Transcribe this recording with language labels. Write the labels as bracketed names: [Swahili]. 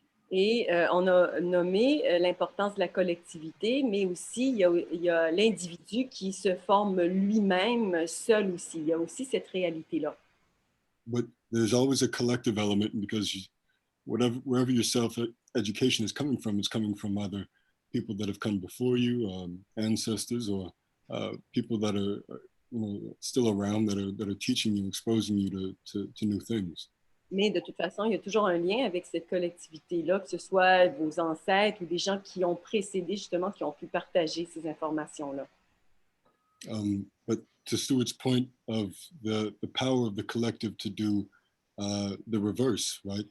[French] Et on a nommé l'importance de la collectivité, mais aussi il y a l'individu qui se forme lui-même seul aussi. Il y a aussi cette réalité-là. [English] But there's always a collective element because wherever your self-education is coming from, it's coming from either people that have come before you, ancestors, or people that are still around that are teaching you, exposing you to new things. [French] Mais de toute façon, il y a toujours un lien avec cette collectivité-là, que ce soit vos ancêtres ou des gens qui ont précédé, justement, qui ont pu partager ces informations-là. [English] But to Stuart's point of the power of the collective to do the reverse, right?